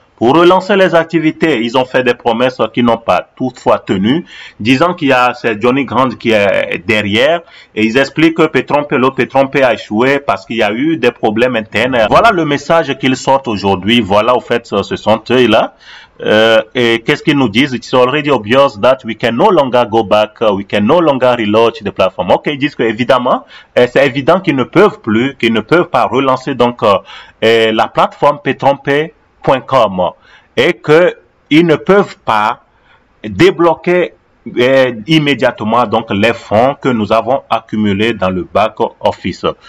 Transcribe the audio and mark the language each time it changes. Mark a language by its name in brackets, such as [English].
[French] Pour relancer les activités, ils ont fait des promesses qui n'ont pas toutefois tenu, disant qu'il y a c'est Johnny Grand qui est derrière et ils expliquent que Petronpay a échoué parce qu'il y a eu des problèmes internes. Voilà le message qu'ils sortent aujourd'hui. Voilà, au fait, ce sont eux là. Et qu'est-ce qu'ils nous disent? [English] It's already obvious that we can no longer go back, we can no longer relaunch the platform. [French] Ok, ils disent que évidemment, c'est évident qu'ils ne peuvent plus, qu'ils ne peuvent pas relancer donc la plateforme Petronpay.com et qu'ils ne peuvent pas débloquer immédiatement donc les fonds que nous avons accumulés dans le back office.